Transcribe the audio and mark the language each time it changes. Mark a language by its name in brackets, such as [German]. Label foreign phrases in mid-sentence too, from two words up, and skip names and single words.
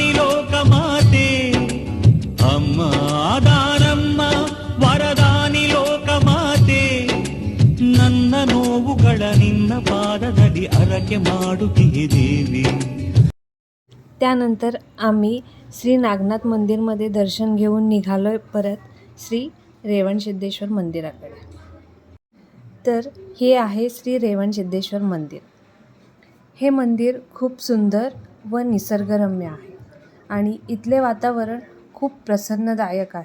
[Kannada] ಲೋಕಮಾತೆ ಅಮ್ಮಾ ದಾನಮ್ಮ ವರದಾನಿ లోకమాತೆ ನನ್ನ ನೋವುಗಳ ನಿನ್ನ ಪಾದದಲ್ಲಿ ಅರಕೆ ಮಾಡುತ್ತೀಯೆ ದೇವಿ। [Marathi] त्यानंतर आम्ही श्री नागनाथ मंदिरमध्ये दर्शन घेऊन निघालोय परत श्री रेवणसिद्धेश्वर मंदिराकडे। तर हे आहे श्री रेवणसिद्धेश्वर मंदिर। हे मंदिर खूप सुंदर व निसर्गरम्य आहे आणि इथले वातावरण खूप प्रसन्नदायक आहे।